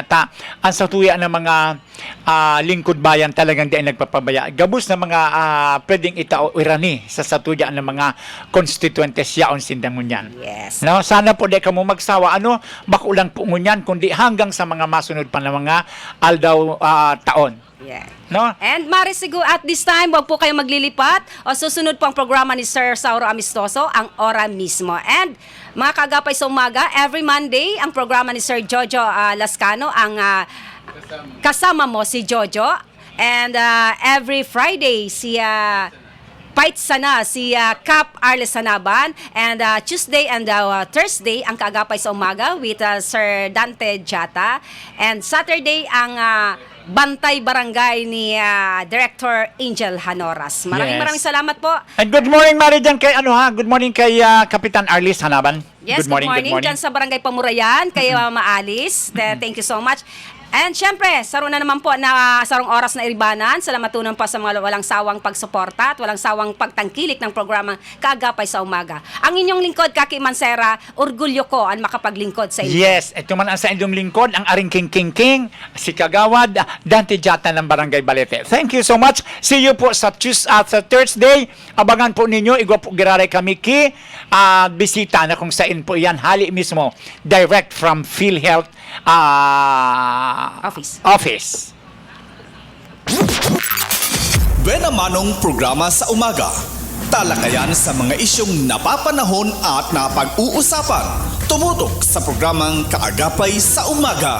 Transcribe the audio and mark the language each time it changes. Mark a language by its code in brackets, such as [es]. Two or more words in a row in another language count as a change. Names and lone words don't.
[bik] Ang sa tuya ng mga lingkod bayan talagang di ay nagpapabaya. Gabos na mga pwedeng itao irani sa satuya ng mga constituentes yaon sindang ngunyan. Yes. No, sana po di ka mo magsawa. Bakulang po ngunyan, kundi hanggang sa mga masunod pa na mga aldaw taon. Yeah. No? [tl] And Mari, siguro [en] at this time, [tl] wag po kayo maglilipat. O susunod po ang programa ni Sir Sauro Amistoso, ang Ora mismo. And mga kagapay sa umaga, every Monday, ang programa ni Sir Jojo Lascano, ang Kasama Mo si Jojo. And every Friday, si Fight Sana, si Cap Arles Sanaban. And Tuesday and Thursday, ang kaagapay sa umaga with Sir Dante Jata. And Saturday, ang Bantay Barangay ni Director Angel Hanoras. Maraming salamat po. [en] And good morning, [tl] Mari, dyan kay, [en] good morning [tl] kay Kapitan Arlis Hanaban. [en] Yes, good morning. [tl] Dyan sa Barangay Pamurayan, kay Maalis. [en] Thank you so much. [bik] And syempre, saro na naman po na sarong oras na iribanan. [tl] Salamatunan pa sa mga walang sawang pagsuporta at walang sawang pagtangkilik ng programang Kaagapay sa Umaga. Ang inyong lingkod, Kaki Mansera, orgulyo ko ang makapaglingkod sa inyo. Yes, ito man ang sa inyong lingkod, ang aring king, si Kagawad, Dante Jata ng Barangay Balete. [en] Thank you so much. See you [bik] po sa sa Thursday. Abangan po ninyo, igwa po giraray kami bisita na kung saan po yan, hali mismo, [en] direct from PhilHealth Office. [tl] Buena Manong programa sa umaga. Talakayan sa mga isyong napapanahon at napag-uusapan. Tumutok sa programang Kaagapay sa Umaga.